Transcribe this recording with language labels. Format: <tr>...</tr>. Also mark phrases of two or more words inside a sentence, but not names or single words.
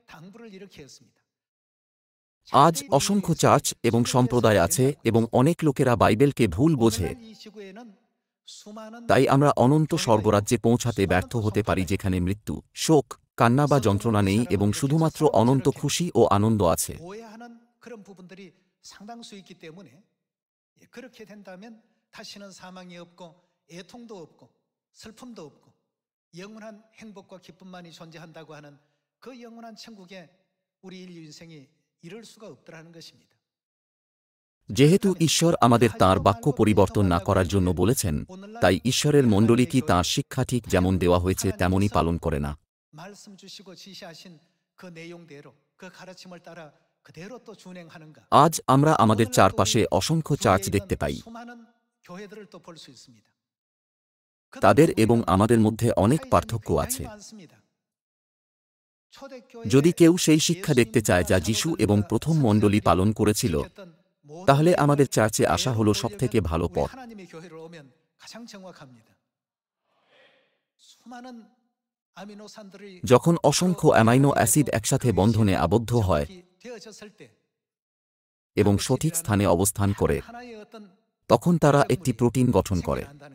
<bn>আজ অসংখ্য চার্চ এবং সম্প্রদায় আছে এবং অনেক লোকেরা বাইবেলকে ভুল বোঝে। তাই আমরা অনন্ত স্বর্গরাজ্যে পৌঁছাতে ব্যর্থ হতে পারি, যেখানে মৃত্যু, শোক, কান্না বা যন্ত্রণা নেই এবং শুধুমাত্র অনন্ত খুশি ও আনন্দ আছে।</bn> <ko>영원한 행복과 기쁨만이 존재한다고 하는 그 영원한 천국에 우리 인류 인생이 이룰 수가 없더라는 것입니다.</ko> <bn>যেহেতু ঈশ্বর আমাদের তাঁর বাক্য পরিবর্তন না করার জন্য বলেছেন, তাই ঈশ্বরের মণ্ডলী কি তাঁর শিক্ষা ঠিক যেমন দেওয়া হয়েছে তেমনই পালন করে না।</bn> <ko>말씀 주시고 지시하신 그 내용대로 그 가르침을 따라 그대로 또 준행하는가?</ko> <bn>আজ আমরা আমাদের চারপাশে অসংখ্য চার্চ দেখতে পাই।</bn> <ko>수많은 교회들을 또 볼 수 있습니다.</ko> <bn>তাদের এবং আমাদের মধ্যে অনেক পার্থক্য আছে। যদি কেউ সেই শিক্ষা দেখতে চায় যা যিশু এবং প্রথম মণ্ডলী পালন করেছিল, তাহলে আমাদের চার্চে আসা হল সবথেকে ভালো পথ। যখন অসংখ্য</bn> <en>amino acid</en> <bn>একসাথে বন্ধনে আবদ্ধ হয় এবং সঠিক স্থানে অবস্থান করে, তখন তারা একটি প্রোটিন গঠন করে।</bn>